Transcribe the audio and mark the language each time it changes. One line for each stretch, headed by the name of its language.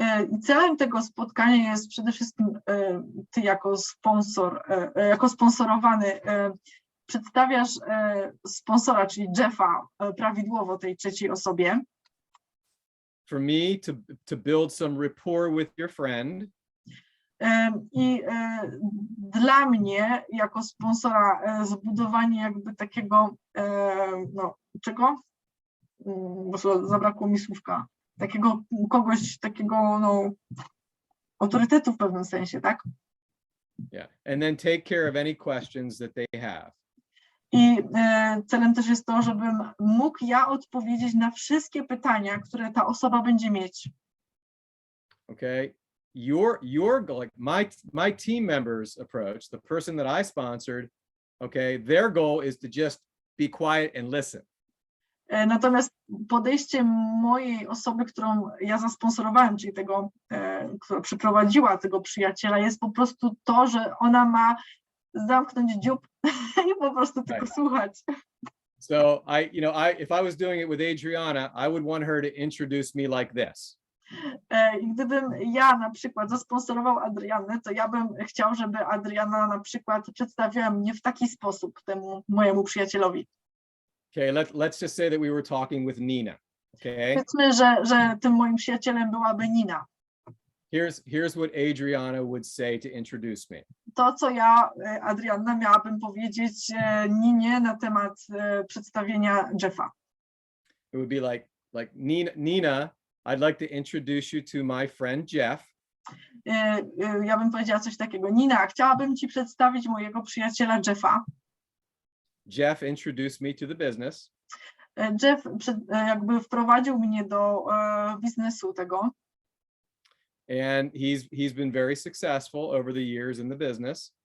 Polish: I celem tego spotkania jest przede wszystkim ty jako sponsor, jako sponsorowany przedstawiasz sponsora, czyli Jeffa, prawidłowo tej trzeciej osobie.
English: For me to build some rapport with your friend.
Polish: I dla mnie jako sponsora zbudowanie jakby takiego, no czego? Zabrakło mi słówka. Takiego kogoś, takiego no autorytetu w pewnym sensie, tak?
English: Yeah, and then take care of any questions that they have.
Polish: I celem też jest to, żebym mógł ja odpowiedzieć na wszystkie pytania, które ta osoba będzie mieć.
English: Okay. Your like my team members approach, the person that I sponsored, okay, their goal is to just be quiet and listen.
Polish: Natomiast podejście mojej osoby, którą ja zasponsorowałem, czyli tego, która przyprowadziła tego przyjaciela, jest po prostu to, że ona ma zamknąć dziób i po prostu tylko słuchać.
English: So if I was doing it with Adriana, I would want her to introduce me like this.
Polish: I gdybym ja na przykład zasponsorował Adriannę, to ja bym chciał, żeby Adriana na przykład przedstawiła mnie w taki sposób temu mojemu przyjacielowi.
English: Okay, let's just say that we were talking with Nina. Okay.
Polish: Powiedzmy, że tym moim przyjacielem byłaby Nina.
English: Here's what Adriana would say to introduce me.
Polish: To, co ja, Adrianna, miałabym powiedzieć Ninie na temat przedstawienia Jeffa.
English: It would be like Nina, I'd like to introduce you to my friend Jeff.
Polish: Ja bym powiedziała coś takiego. Nina, chciałabym ci przedstawić mojego przyjaciela Jeffa.
English: Jeff introduced me to the business.
Polish: Jeff jakby wprowadził mnie do biznesu tego.
English: And he's been very successful over the years in the business.